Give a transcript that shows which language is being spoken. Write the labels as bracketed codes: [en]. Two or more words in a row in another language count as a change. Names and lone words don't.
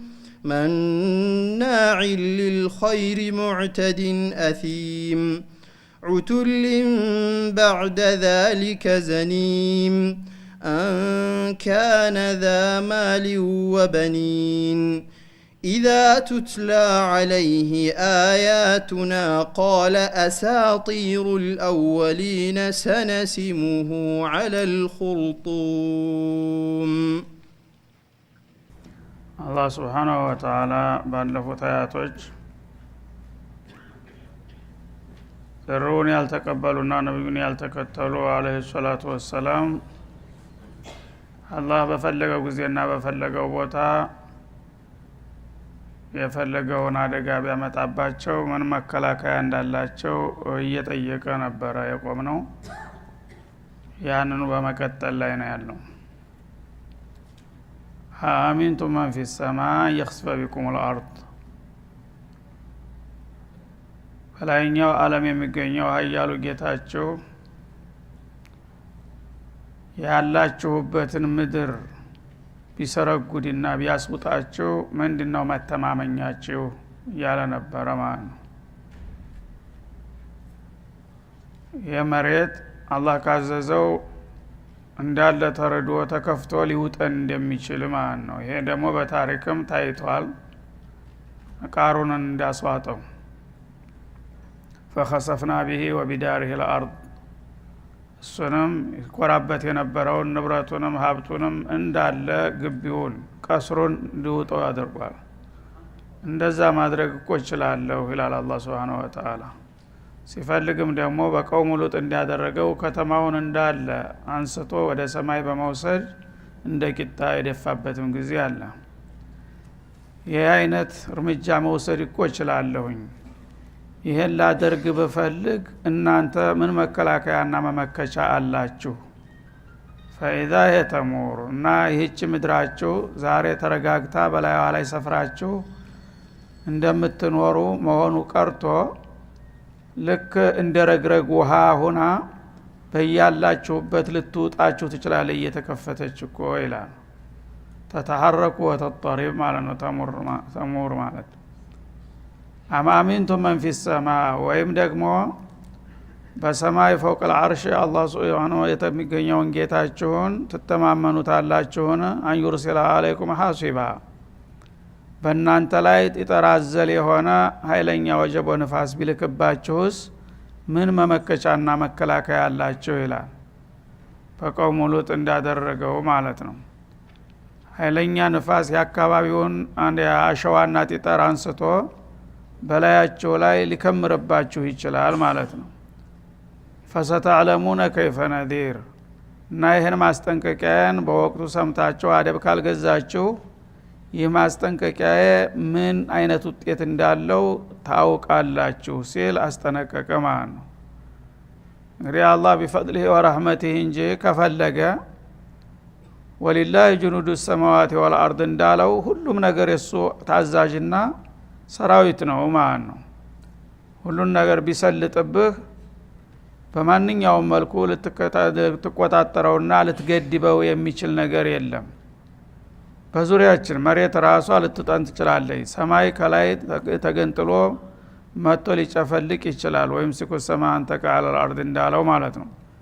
[ar] مناع للخير معتد أثيم عتل بعد ذلك زنيم أن كان ذا مال وبنين إذا تتلى عليه آياتنا قال أساطير الأولين سنسمه على الخرطوم الله سبحانه وتعالى [am] ባለፉት አያቶች ጥሩን ያልተቀበሉና ነብዩን ያልተከተሉ [ar] عليه الصلاة والسلام [am] አላህ በፈለገው ጊዜና በፈለገው ቦታ የፈለገውን አደጋ ቢያመጣባቸው ምን መከላከያ እንዳላቸው እየጠየቀ ነበር የቆመው። ያንኑ በመቀጠል ላይ ነው ያለው። [ar] أأمنتم من في السماء يخسف بكم الأرض [am] በላይኛው ዓለም የሚገኘው ኃያሉ ጌታችሁ ያላችሁበትን ምድር ቢሰረጉድና ቢያስውጣችሁ ምንድነው መተማመኛችሁ ያለ ነበር ማለት ነው። የመሬት አላህ ካዘዘው እንዳለ ተረዶ ተከፍቶ ሊውጠን እንደሚችል ማለት ነው። ይሄ ደግሞ በታሪክም ታይቷል። ቃሩንን እንዳስዋጠው فخسفنا [ar] به وبداره الارض [am] እሱንም ይቆራበት የነበረውን ንብረቱንም ሀብቱንም እንዳለ ግቢውን ቀስሩን ሊውጠው ያደርጋል። እንደዛ ማድረግ እኮ ይችላል ይላል አላህ [ar] سبحانه وتعالى። [am] ሲፈልግም ደግሞ በቀውሙ ሉጥ እንዲያደረገው ከተማውን እንዳለ አንስቶ ወደ ሰማይ በመውሰድ እንደ ቂጣ የደፋበትም ጊዜ አለ። ይህ አይነት እርምጃ መውሰድ እኮ ይችላልኝ። ይሄን ላደርግ በፈልግ እናንተ ምን መከላከያና መመከቻ አላችሁ? [ar] فإذا يتمور [am] እና ይህች ምድራችሁ ዛሬ ተረጋግታ በላይዋ ላይ ሰፍራችሁ እንደምትኖሩ መሆኑ ቀርቶ ልክ እንደረግረግ ውሃ ሆና በያላችሁበት ልትውጣችሁ ትችላለች እየተከፈተች እኮ ይላል። [ar] تتحرك وتضطرب [am] ማለት ነው። ተሙር ማለት [ar] أأمنتم من في السماء [am] ወይም ደግሞ በሰማይ [ar] فوق العرش الله سبحانه [am] የተሚገኘውን ጌታችሁን ትተማመኑታላችሁን? [ar] أن يرسل عليكم حاصبا [am] በእናንተ ላይ ይጠራዘል የሆነ ኃይለኛ ወጀብ ወንፋስ ቢልክባችሁስ ምን መመከቻና መከላከያ አላችሁ ይላል። በቀውሙ ሉጥ እንዳደረገው ማለት ነው። ኃይለኛ ንፋስ ያካባቢውን አንድ አሸዋና ጢጠር አንስቶ በላያቸው ላይ ሊከምርባችሁ ይችላል ማለት ነው። [ar] فستعلمون كيف نذير [am] እና ይሄን ማስጠንቀቂያን በወቅቱ ሰምታችሁ አደብ ካልገዛችሁ ይህ ማስጠንቀቂያ ምን አይነት ውጤት እንዳለው ታውቃላችሁ ሲል አስጠነቀቀ ማለት ነው። እንግዲህ አላህ [ar] بفضله ورحمته [am] እንጂ ከፈለገ [ar] ولله جنود السماوات والأرض [am] እንዳለው ሁሉም ነገር የሱ ታዛዥና ሰራዊት ነው ማለት ነው። ሁሉን ነገር ቢሰልጥብህ በማንኛውም መልኩ ልትቆጣጠረውና ልትገድበው የሚችል ነገር የለም። በዙሪያችን መሬት ራሷ ልትጠን ትችላለች። ሰማይ ከላይ ተገንጥሎ መጥቶ ሊጨፈልቅ ይችላል። ወይም ሲኩ ሰማን ተቃለ الارض እንዳለው ማለት ነው።